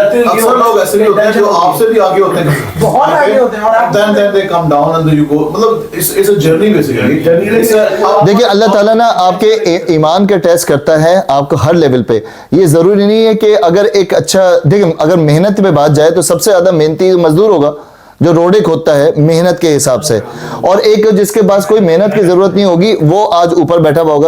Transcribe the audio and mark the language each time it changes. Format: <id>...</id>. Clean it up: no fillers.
<hi>अक्सर लोग ऐसे भी होते हैं जो आपसे भी आगे होते हैं, बहुत आगे होते हैं, और</hi> <en>then they come down and you go, मतलब it's a journey basically।</en> <hi>देखिए, अल्लाह ताला ना आपके ईमान का टेस्ट करता है आपको हर लेवल पे। ये ज़रूरी नहीं है कि अगर एक अच्छा, देखिए अगर मेहनत पे बात जाए तो सबसे ज़्यादा मेहनती मजदूर होगा जो रोडे खोदता है मेहनत के हिसाब से, और एक जिसके पास कोई मेहनत की जरूरत नहीं होगी वो आज ऊपर बैठा हुआ होगा।</hi>